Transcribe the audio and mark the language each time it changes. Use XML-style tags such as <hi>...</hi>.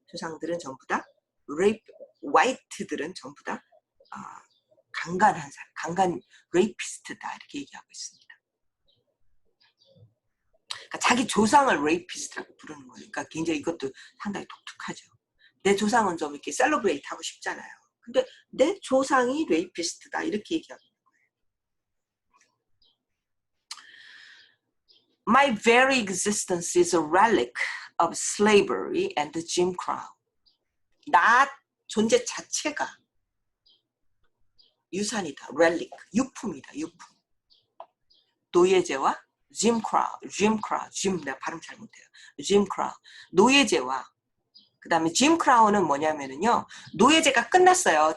<ko>조상들은 전부 다 화이트들은 전부 다 강간한 사람, 강간 레이피스트다 이렇게 얘기하고 있습니다. 그러니까 자기 조상을 레이피스트라고 부르는 거예요. 그러니까 굉장히 이것도 상당히 독특하죠. 내 조상은 좀 이렇게 셀러브레이트 하고 싶잖아요. 근데 내 조상이 레이피스트다 이렇게 얘기합니다.</ko> <en>My very existence is a relic of slavery and Jim Crow.</en> <ko>나 존재 자체가 유산이다. relic, 유품이다. 유품. 노예제와 Jim Crow, 내가 발음 잘 못해요. Jim Crow, 노예제와 그 다음에 짐 크라운은 뭐냐면은요, 노예제가 끝났어요.</ko>